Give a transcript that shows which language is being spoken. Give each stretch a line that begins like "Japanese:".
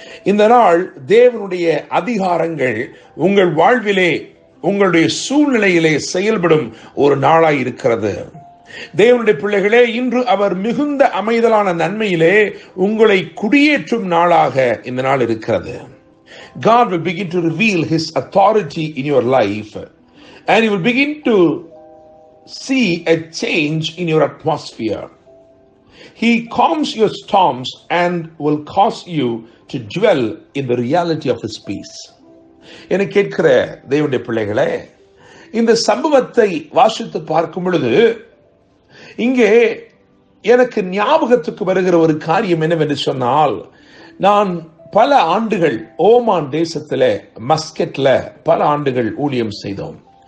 Tamil: இந்த நாள் தேவனுடைய அதிகாரங்கள் உங்கள் வாழ்விலே, உங்களுடைய சூழ்நிலையிலே செயல்படும் ஒரு நாளாய் இருக்கிறது. தேவனுடைய பிள்ளைகளே, இன்று அவர் மிகுந்த அமைதலான நன்மையிலே உங்களை குடியேற்றும் நாளாக இந்த நாள் இருக்கிறது.
English: God will begin to reveal His authority in your life, and He will begin to see a change in your atmosphere. He calms your storms and will cause you to dwell in the reality of His peace.
Tamil: என கேட்கிற தேவனுடைய பிள்ளைகளே, இந்த சம்பவத்தை வாசித்து பார்க்கும் பொழுது இங்கே எனக்கு ஞாபகத்துக்கு வருகிற ஒரு காரியம் என்னவென்று சொன்னால், நான் பல ஆண்டுகள் ஓமான் தேசத்துல மஸ்கெட்ல பல ஆண்டுகள் ஊழியம் செய்தோம்.